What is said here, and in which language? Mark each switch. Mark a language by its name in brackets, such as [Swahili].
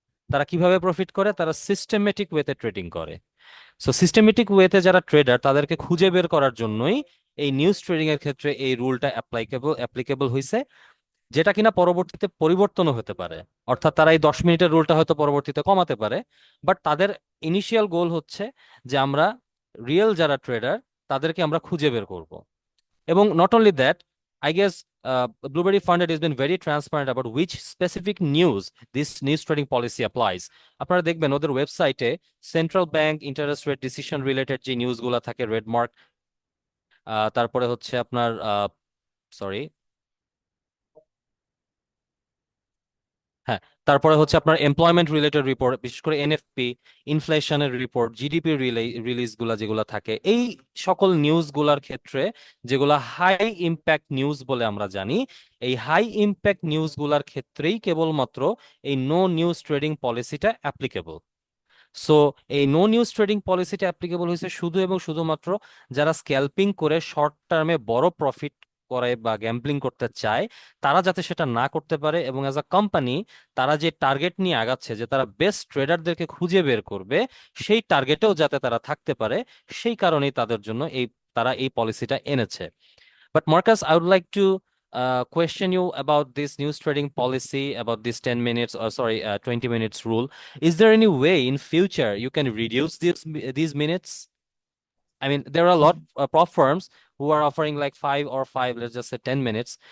[Bangla] তারা কিভাবে প্রফিট করে? তারা সিস্টেমেটিক ওয়েতে ট্রেডিং করে। সো সিস্টেমেটিক ওয়েতে যারা ট্রেডার তাদেরকে খুঁজে বের করার জন্যই এই নিউজ ট্রেডিং এর ক্ষেত্রে এই রুলটা অ্যাপ্লিকেবল হয়েছে, যেটা কিনা পরবর্তীতে পরিবর্তনও হতে পারে। অর্থাৎ তারা এই 10 মিনিটের রুলটা হয়তো পরবর্তীতে কমাতে পারে, বাট তাদের ইনিশিয়াল গোল হচ্ছে যে আমরা রিয়েল যারা ট্রেডার তাদেরকে আমরা খুঁজে বের করব। [English] এবং not only that, I guess Blueberry Funded has been very transparent about which specific news this news trading policy applies. [Bangla] আপনারা দেখবেন ওদের ওয়েবসাইটে central bank interest rate decision related যে নিউজগুলো থাকে রেড মার্ক, তারপরে হচ্ছে আপনার সরি হ্যাঁ, তারপরে হচ্ছে আপনার এমপ্লয়মেন্ট রিলেটেড রিপোর্ট, বিশেষ করে এনএফপি, ইনফ্লেশনের রিপোর্ট, জিডিপি রিলিজ গুলা যেগুলো থাকে, এই সকল নিউজ গুলার ক্ষেত্রে যেগুলা হাই ইম্প্যাক্ট নিউজ বলে আমরা জানি, এই হাই ইম্প্যাক্ট নিউজ গুলার ক্ষেত্রেই কেবলমাত্র এই no news trading পলিসিটা applicable. So এই নো নিউজ ট্রেডিং পলিসিটা অ্যাপ্লিকেবল হয়েছে শুধু এবং শুধুমাত্র যারা স্ক্যাল্পিং করে শর্ট টার্মে বড় প্রফিট করে বা গ্যাম্বলিং করতে চায়, তারা যাতে সেটা না করতে পারে, এবং অ্যাজ আ কোম্পানি তারা যে টার্গেট নিয়ে আগাচ্ছে যে তারা বেস্ট ট্রেডারদেরকে খুঁজে বের করবে, সেই টার্গেটেও যাতে তারা থাকতে পারে, সেই কারণেই তাদের জন্য তারা এই পলিসিটা এনেছে। [English] But Marcus, I would like to question you about this news trading policy, about this 10 minutes, or sorry, 20 minutes rule. Is there any way in future you can reduce these minutes? I mean, there are a lot of prop firms who are offering like five or five, let's just say 10 minutes.